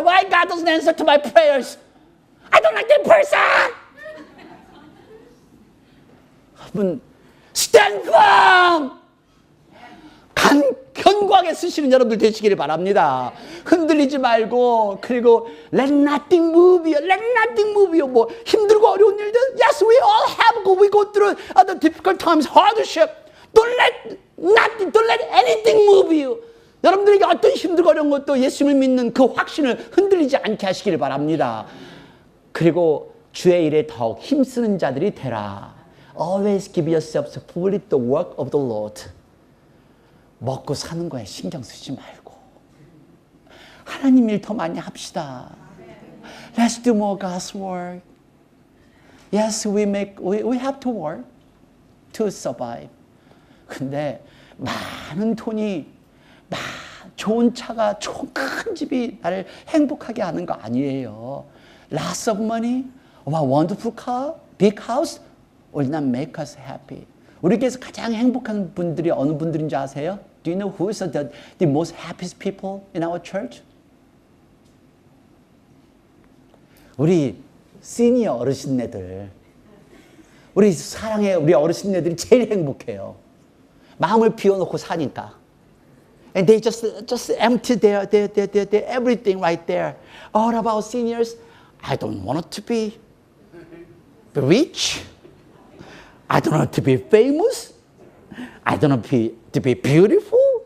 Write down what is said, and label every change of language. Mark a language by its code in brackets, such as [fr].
[en] Why God doesn't answer to my prayers? I don't like that person. 여러분, stand firm. [ko] 견고하게 쓰시는 여러분들 되시기를 바랍니다. 흔들리지 말고, 그리고 [en] let nothing move you, let nothing move you. [ko] 뭐 힘들고 어려운 일들, [en] yes, we all have, we go through the difficult times, hardship. Don't let anything move you. [ko] 여러분들에게 어떤 힘들고 어려운 것도 예수님을 믿는 그 확신을 흔들리지 않게 하시기를 바랍니다. 그리고 주의 일에 더욱 힘쓰는 자들이 되라. [en] Always give yourselves fully the work of the Lord. [ko] 먹고 사는 거에 신경 쓰지 말고 하나님 일 더 많이 합시다. [en] Let's do more God's work. Yes, we have to work to survive. [ko] 근데 많은 돈이, 좋은 차가, 좋은 큰 집이 나를 행복하게 하는 거 아니에요. [en] Lots of money, wonderful car, big house will not make us happy. [ko] 우리께서 가장 행복한 분들이 어느 분들인지 아세요? [en] Do you know who is the most happiest people in our church? [ko] 우리 시니어 어르신네들, 우리 사랑의 우리 어르신네들이 제일 행복해요. 마음을 비워놓고 사니까. [en] And they just empty their everything right there. All about seniors, I don't want to be rich. I don't want to be famous. I don't want to be beautiful.